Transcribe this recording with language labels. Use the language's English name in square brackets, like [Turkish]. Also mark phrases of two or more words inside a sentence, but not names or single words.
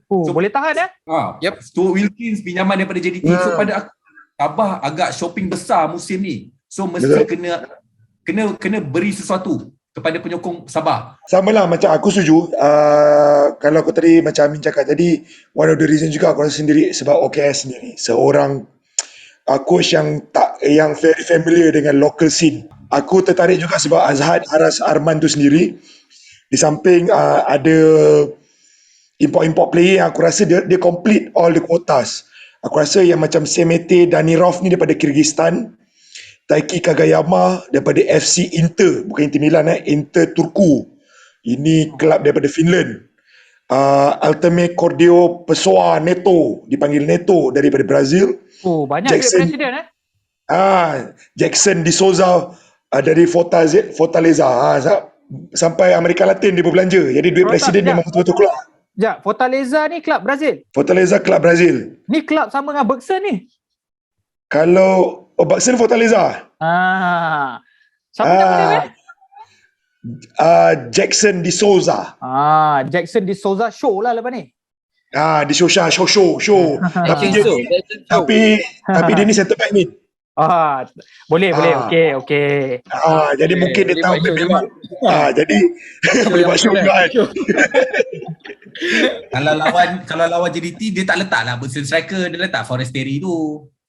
[Malay] So boleh tahan Yep. Stuart Wilkins pinjaman daripada JDT. So pada aku, Sabah agak shopping besar musim ni. So mesti kena beri sesuatu kepada penyokong Sabah. Sama lah macam aku setuju. Kalau aku tadi macam Amin cakap tadi, [English] one of the reason [Malay] juga aku rasa sendiri sebab OKS sendiri. Seorang coach yang [English] very familiar [Malay] dengan [English] local scene. [Malay] Aku tertarik juga sebab Azhar Haras Arman tu sendiri. Di samping ada [English] import player [Malay] yang aku rasa dia [English] complete all the quotas. [Malay] Aku rasa yang macam Semete Danirov ni daripada Kyrgyzstan, Taiki Kagayama daripada FC Inter, bukan Inter Milan, Inter Turku. Ini kelab daripada Finland. Altame Cordio Pessoa Neto, dipanggil Neto, daripada Brazil. Oh, banyak Jackson, duit presiden Jackson de Souza dari Fortaleza. Sampai Amerika Latin dia berbelanja. Jadi duit presiden memang betul-betul keluar. Sekejap, Fortaleza ni kelab Brazil? Fortaleza kelab Brazil. Ni kelab sama dengan Bergson ni? Kalau Bergson Fortaleza. Siapa nama dia? Jackson de Souza. Jackson de Souza show lah lepas ni. Di show. Tapi dia ni [English] center back [Malay] ni. Boleh. Okey. Jadi mungkin dia tahu memang. Jadi boleh buat show juga kan. Kalau lawan JDT dia tak letak lah Bergson striker, dia letak Forestieri tu.